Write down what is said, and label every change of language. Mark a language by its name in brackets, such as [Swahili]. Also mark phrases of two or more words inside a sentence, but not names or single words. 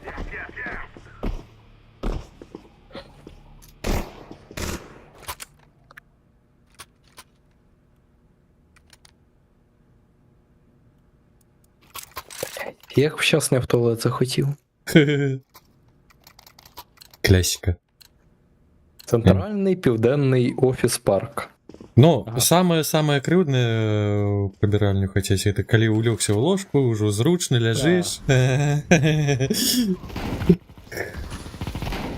[Ukrainian] Як б щас не в туалет захотів. Класика. Центральний південний офіс парк. Ну, Ага. [Belarusian] самое крыўднае прыбіральню хацець, это калі улёгся ў ложку, ўжо зручна ляжыш.